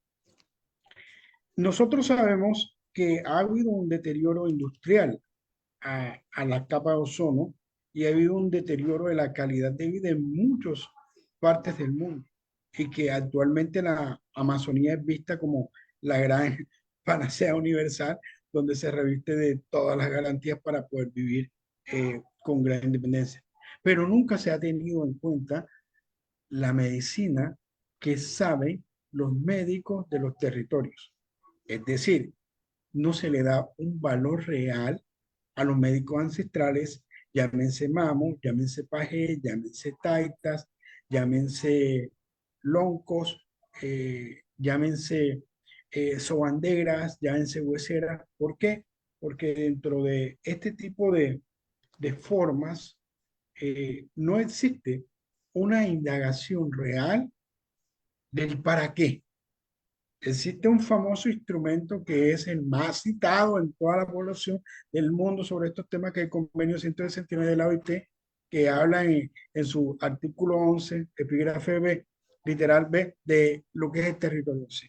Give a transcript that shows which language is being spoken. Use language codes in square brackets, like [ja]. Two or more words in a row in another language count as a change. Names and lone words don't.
[es] Nosotros sabemos que ha habido un deterioro industrial a la capa de ozono y ha habido un deterioro de la calidad de vida en muchas partes del mundo y que actualmente la Amazonía es vista como la gran panacea universal donde se reviste de todas las garantías para poder vivir con gran independencia. Pero nunca se ha tenido en cuenta la medicina que saben los médicos de los territorios. Es decir, no se le da un valor real a los médicos ancestrales, llámense mamos, llámense pajé, llámense taitas, llámense loncos, llámense sobandegras, llámense hueseras. ¿Por qué? Porque dentro de este tipo de formas no existe una indagación real del para qué. Existe un famoso instrumento que es el más citado en toda la población del mundo sobre estos temas, que es el Convenio 169 de la OIT, que habla en su artículo 11, epígrafe B, literal B, de lo que es el territorio C.